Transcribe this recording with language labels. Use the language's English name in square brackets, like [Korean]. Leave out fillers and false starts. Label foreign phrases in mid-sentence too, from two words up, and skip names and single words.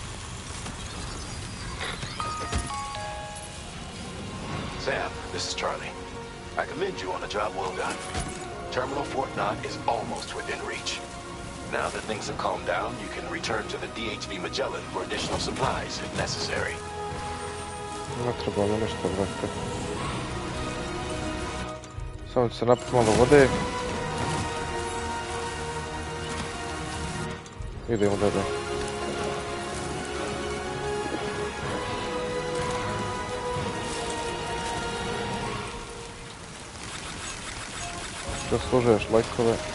[English] Sam, this is Charlie. I commend you on a job well done. Terminal Fort Knott is almost within reach. Now that things have calmed down, you can return to the DHV Magellan for additional supplies if necessary. [Serbian] Ne treba mi nešto, brate. Samo ću se napiti malo vode. Idemo dalje. Zaslužuješ lajkove.